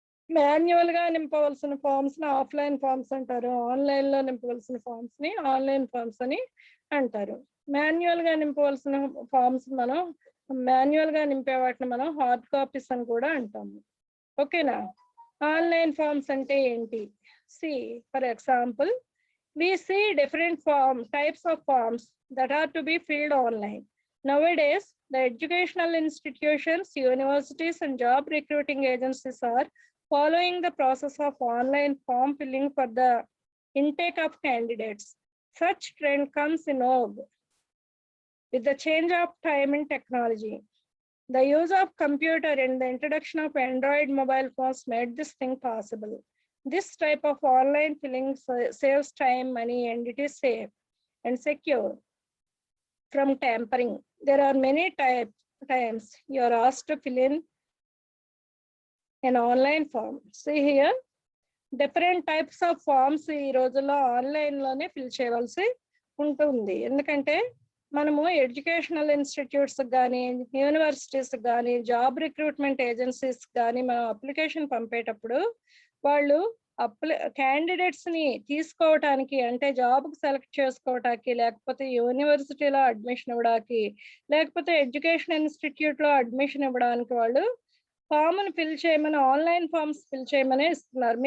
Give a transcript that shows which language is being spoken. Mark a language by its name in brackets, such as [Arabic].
[Telugu] Manual గా నింపవలసిన forms ని offline forms అంటారు. ఆన్లైన్ లో నింపవలసిన ఫామ్స్ ని ఆన్లైన్ ఫామ్స్ అని అంటారు. మాన్యువల్ గా నింపవలసిన ఫామ్స్ మాన్యువల్ గా నింపే వాటిని మనం హార్డ్ కాపీస్ అని కూడా అంటాము. ఓకేనా? ఆన్లైన్ ఫామ్స్ అంటే ఏంటి? [English] For example, we see different types of forms that are to be filled online. Nowadays, the educational institutions, universities, and job recruiting agencies are following the process of online form filling for the intake of candidates. Such trend comes in vogue with the change of time in technology. The use of computer and the introduction of Android mobile phones made this thing possible. This type of online filling saves time, money, and it is safe and secure from tampering. There are many times you are asked to fill in an online form. See here, different types of forms [Telugu] ఈ రోజుల్లో online లోనే fill చేయవలసి ఉంటుంది. ఎందుకంటే మనము educational institutes కానీ, universities కానీ, job recruitment agencies కానీ మనం అప్లికేషన్ పంపేటప్పుడు వాళ్ళు క్యాండిడేట్స్ ని తీసుకోవటానికి, అంటే జాబ్ సెలెక్ట్ చేసుకోవటానికి, లేకపోతే యూనివర్సిటీలో అడ్మిషన్ ఇవ్వడానికి, లేకపోతే ఎడ్యుకేషన్ ఇన్స్టిట్యూట్ లో అడ్మిషన్ ఇవ్వడానికి వాళ్ళు ఫామ్ ని ఫిల్ చేయమని, ఆన్లైన్ ఫామ్స్ ఫిల్ చేయమని ఇస్తున్నారు.